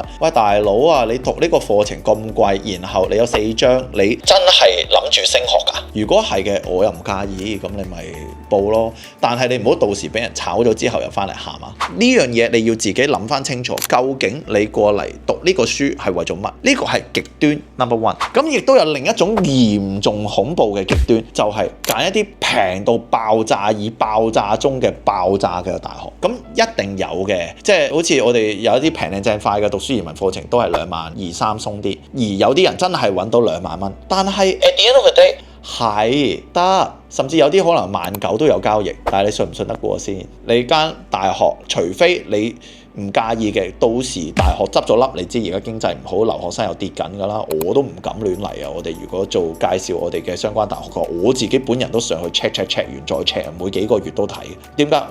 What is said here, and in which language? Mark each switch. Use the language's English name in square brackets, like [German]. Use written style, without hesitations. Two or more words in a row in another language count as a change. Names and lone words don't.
[Cantonese] 喂大佬啊，你讀呢個課程咁貴，然後你有4張，你真係諗住升學㗎？如果係嘅，我又唔介意，咁你咪報咯。但係你唔好到時俾人炒咗之後又翻嚟喊啊！呢樣嘢你要自己諗翻清楚，究竟你過嚟讀呢個書係為咗乜？呢個係極端 [English] number one。 [Cantonese] 咁亦都有另一種嚴重恐怖嘅極端，就係揀一啲平到爆炸以爆炸中嘅爆炸嘅大學。咁一定有嘅，即係好似我哋有一啲平靚正快嘅讀書移民課程都係22000-23000鬆啲，而有啲人真係揾到20000蚊。但係 [English] at the end of the day [Cantonese] 係得，甚至有啲可能19,000都有交易，但係你信唔信得過先？你間大學，除非你唔介意嘅，到時大學執咗笠，你知而家經濟唔好，留學生又跌緊㗎啦，我都唔敢亂嚟啊！我哋如果做介紹我哋嘅相關大學嘅，我自己本人都上去 check 完再 check， 每幾個月都睇。點解？